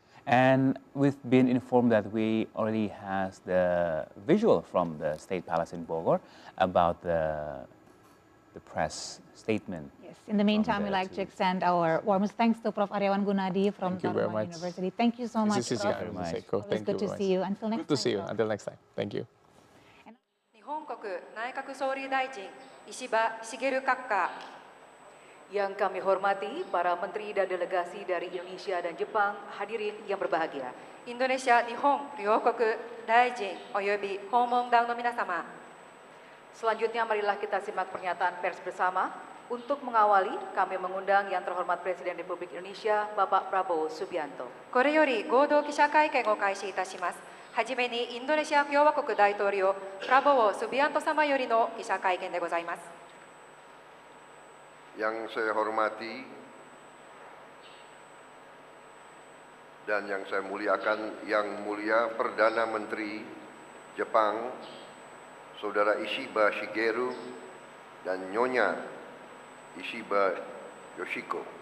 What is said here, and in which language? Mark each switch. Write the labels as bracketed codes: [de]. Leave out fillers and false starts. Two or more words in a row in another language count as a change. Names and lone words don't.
[en] And we've been informed that we already has the visual from the State Palace in Bogor about the press statement. Yes. In the meantime, we'd like to extend our warmest thanks to Prof. Aryawan Gunadi from Dharma University. Thank you so much, Prof. It was good to see you. Until next time. Good to see you. Until next time. Thank you. [ja] 日本国内閣総理大臣石破茂閣下 [id] yang kami hormati para menteri dan delegasi dari Indonesia dan Jepang, hadirin yang berbahagia. Indonesia, [ja] 日本、両国、大臣、及び訪問団の皆様. [id] Selanjutnya marilah kita simak pernyataan pers bersama. Untuk mengawali, kami mengundang yang terhormat Presiden Republik Indonesia, Bapak Prabowo Subianto. [ja] これより合同記者会見を開始いたします。はじめにインドネシア共和国大統領、プラボウ・スビアント様よりの記者会見でございます。 [id] Yang saya hormati dan yang saya muliakan, Yang Mulia Perdana Menteri Jepang, Saudara Ishiba Shigeru dan Nyonya Ishiba Yoshiko.